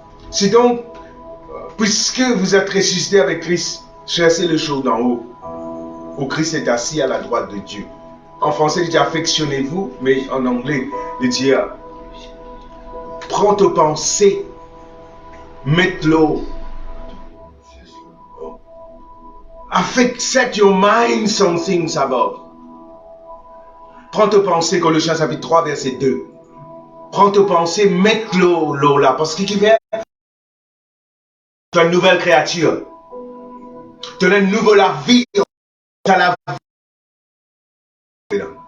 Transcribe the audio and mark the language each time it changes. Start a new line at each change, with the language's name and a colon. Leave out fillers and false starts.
French: Si donc, puisque vous êtes ressuscité avec Christ, cherchez les choses d'en haut, où Christ est assis à la droite de Dieu. En français, il dit affectionnez-vous, mais en anglais, il dit prends tes pensées, mets-le.
English: Set your mind on things above.
French: Prends tes pensées, Colossiens chapitre 3, verset 2. Prends tes pensées, mets-le là, parce qu'il vient. Tu es une nouvelle créature. Tu as une nouvelle vie. Tu as la vie.